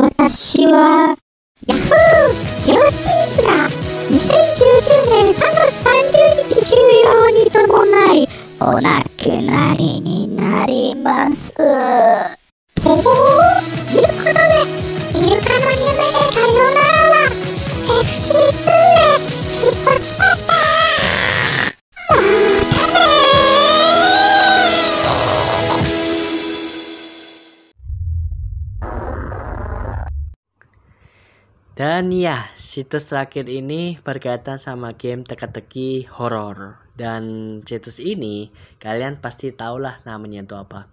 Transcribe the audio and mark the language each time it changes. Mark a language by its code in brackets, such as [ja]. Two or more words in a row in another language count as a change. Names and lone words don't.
[ja] 私はヤフージョスティースが2019年3月30日終了に伴いお亡くなりになります。イルカのね、イルカの夢でさよならは FC2 へ引っ越しました。またねー。 [id] Dan ya, situs terakhir ini berkaitan sama game teka-teki horor. Dan situs ini kalian pasti tahulah namanya itu apa.